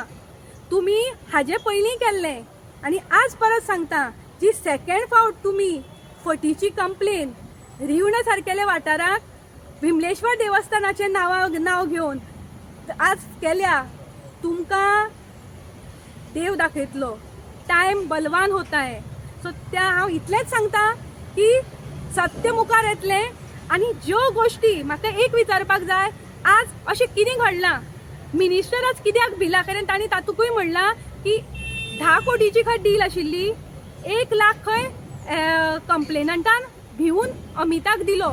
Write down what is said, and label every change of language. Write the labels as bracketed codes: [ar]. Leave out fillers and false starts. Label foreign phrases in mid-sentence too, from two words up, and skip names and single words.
[kok] तुमी हाजे पयलीं केल्लें आनी आज परत सांगता, जी सेकंड फावट तुमी फटीची कंप्लेन रिवणा सारकेल्या वाठाराक विमलेश्वर देवस्थानाचें नांव घेवन आज केल्या, तुमकां देव दाखयतलो. [hi] टायम बलवान होता है. [kok] सो त्या हांव इतलेंच सांगता की सत्य मुखार येतलें. आनी ज्यो गोश्टी म्हाका एक विचारपाक जाय, आज अशें कितें घडलां, मिनिस्टर आज कित्याक भिला, कारण तांणी तातूंकूय म्हणलां की 10 कोटीची खंय डील आशिल्ली, 1 लाख खंय कंप्लेनंटान भिवून अमिताक दिलो.